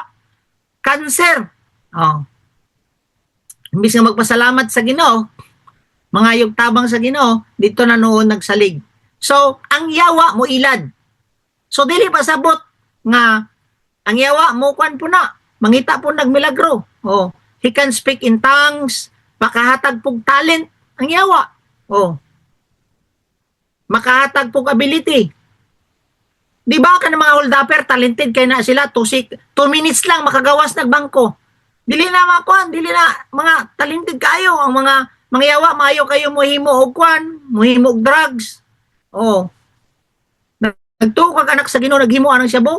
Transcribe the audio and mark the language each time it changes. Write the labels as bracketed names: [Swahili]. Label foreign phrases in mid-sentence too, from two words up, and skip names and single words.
[Cebuano] Cancer. Oh. Imbis nga magpasalamat sa Ginoo, mangayog tabang sa Ginoo, dito na noon nagsalig. So, ang yawa mo ilad. So, dili pasabot nga ang yawa mo kwan po na. Mangita po nagmilagro. [English] Oh. He can speak in tongues, [Cebuano] makahatag pog talent ang yawa. Oh. Makahatag pog ability. Di ba ka ng mga hold-upper, talented kayo na sila, 2 minutes lang makagawas nagbangko. Dili na mga kwan, dili na mga talented kayo, ang mga yawa, maayo kayo muhimo og kwan, muhimo og drugs. Oh. Nagtuo ka anak sa Ginoo, naghimo anang syabo.